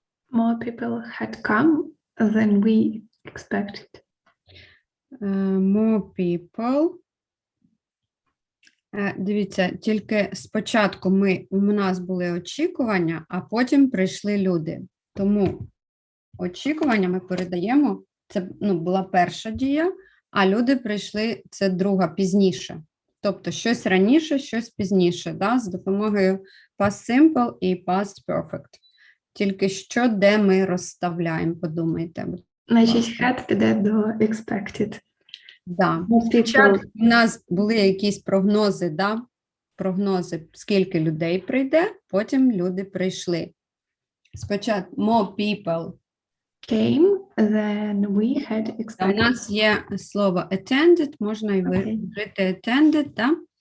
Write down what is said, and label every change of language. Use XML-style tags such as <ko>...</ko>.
<en>More people had come than we expected. More people.</en> <uk>Дивіться, тільки спочатку у нас були очікування, а потім прийшли люди. Тому очікування ми передаємо, це була перша дія, а люди прийшли, це друга, пізніше. Тобто щось раніше, щось пізніше, з допомогою past simple і past perfect. Тільки що, де ми розставляємо, подумайте. Значить, had піде до expected. Да. Спочатку у нас були якісь прогнози, прогнози, скільки людей прийде, потім люди прийшли. Спочатку</uk> <en>more people Came than we had expected.</en> <uk>У нас є слово attended, можна і вжити attended, так?</uk>